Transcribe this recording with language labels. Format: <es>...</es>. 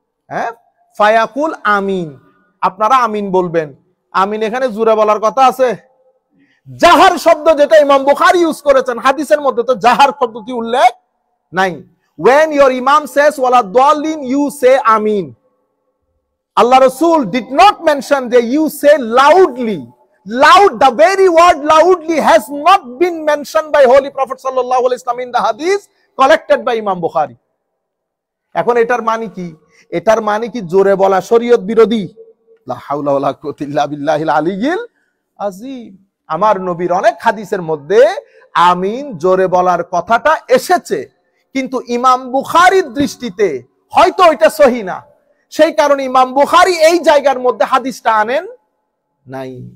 <bn>হ্যাঁ, ফায়াকুল আমিন, আপনারা আমিন বলবেন। আমিন এখানে জোরে বলার কথা আছে? জাহার শব্দ যেটা ইমাম বুখারী ইউজ করেছেন, হাদিসের মধ্যে তো জাহার শব্দটি উল্লেখ নাই।</bn> <en>When your imam says ওয়ালা দাল্লিন, you say আমিন। Allah Rasul did not mention that you say loudly. Loud, the very word loudly has not been mentioned by Holy Prophet sallallahu alaihi wasallam in the hadith collected by Imam Bukhari.</en> <bn>এখন এটার মানে কি? এটার মানে কি জোরে বলা শরীয়ত বিরোধী?</bn> <ar>লা হাওলা ওয়ালা কুওয়াতা ইল্লা বিল্লাহিল আলিয়্যিল আযীম।</ar> <bn>আমার নবীর অনেক হাদিসের মধ্যে আমিন জোরে বলার কথাটা এসেছে, কিন্তু ইমাম বুখারীর দৃষ্টিতে হয়তো এটা সহিহ না, সেই কারণে ইমাম বুখারী এই জায়গার মধ্যে হাদিসটা আনেন নাই।</bn>